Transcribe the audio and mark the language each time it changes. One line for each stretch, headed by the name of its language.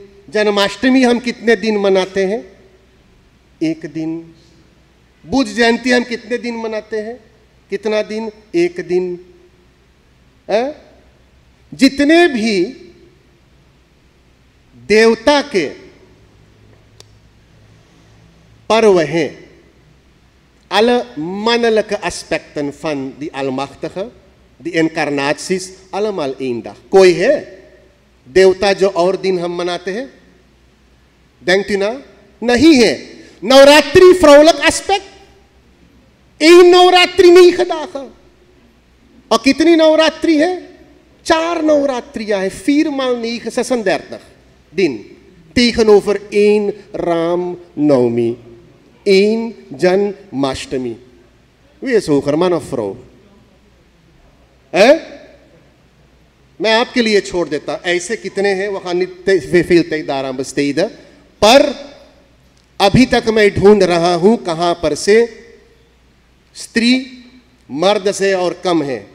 Hindi: जन्माष्टमी हम कितने दिन मनाते हैं? एक दिन. बुद्ध जयंती हम कितने दिन मनाते हैं? कितना दिन? एक दिन. जितने भी देवता के पर्व हैं,
Dutch: alle mannelijke aspecten van die Almachtige, die incarnaties, allemaal één dag.
Hindi: कोई है देवता जो और दिन हम मनाते हैं?
Dutch: denkt u na?
Hindi: नहीं है.
Dutch: नवरात्रि vrouwelijk aspect, 1 नवरात्रि 9 dagen.
Hindi: और कितनी नवरात्रि है? 4 नवरात्रियां है.
Dutch: 4 maal 9, 36 दिन. Tegenover 1 राम नवमी, 1 जन्माष्टमी. Wie is hoger, man of vrouw?
Hindi: मैं आपके लिए छोड़ देता. ऐसे कितने हैं?
Dutch: वहां veel tijd daaraan besteden.
Hindi: पर अभी तक मैं ढूंढ रहा हूं कहां पर से स्त्री मर्द से और कम है.